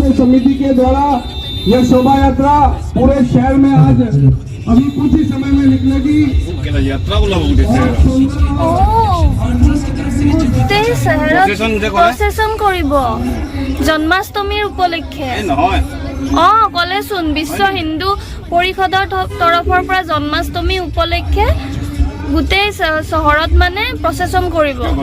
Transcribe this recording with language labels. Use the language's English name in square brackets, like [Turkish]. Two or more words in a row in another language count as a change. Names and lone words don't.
[Hindi] समिति के द्वारा यह शोभा यात्रा पूरे शहर में आज अभी कुछ ही समय में निकलेगी। [Assamese] গোটেই চেহেৰত প্ৰচেছন কৰিব জন্মাষ্টমীৰ উপলক্ষে। ক'লেচোন বিশ্ব হিন্দু পৰিষদৰ তৰফৰ পৰা জন্মাষ্টমী উপলক্ষে গোটেই চহৰত মানে প্ৰচেছন কৰিব।